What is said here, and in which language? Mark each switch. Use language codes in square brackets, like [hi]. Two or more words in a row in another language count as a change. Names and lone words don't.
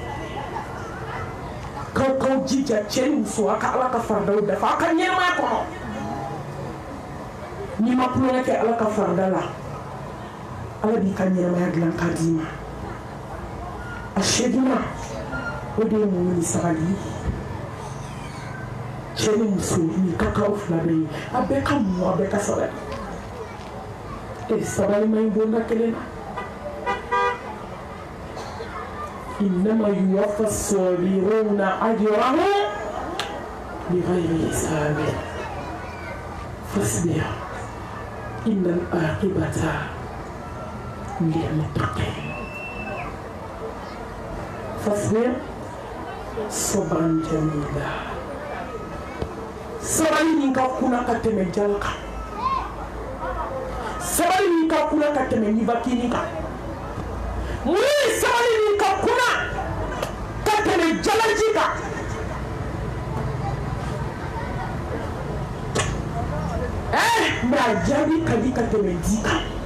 [bm] k'aw jija cɛ ni muso a ka ala ka faridaw dafa a ka ɲɛnamaya kɔnɔ n'i ma kulonkɛ kɛ ala ka farida la ala b'i ka ɲɛnamaya dilan k'a d'i ma a seginna o de ye muɲu ni sabali cɛ ni muso ni ka k'aw fila bɛɛ ye a bɛɛ ka muɲu a bɛɛ ka sabali sabali ma ɲi bonda kelen na [ar] إنما يوفى الصابرون أجرهم بغير حساب فاصبر إن العاقبة للمتقين فاصبر صبرا جميلا [bm] sabali min ka kuna ka tɛmɛ jala kan sabali min ka kuna ka tɛmɛ nibakini kan mun ye sabali min ka kuna ka tɛmɛ jalaji kan mais a jaabi ka di ka tɛmɛ di kan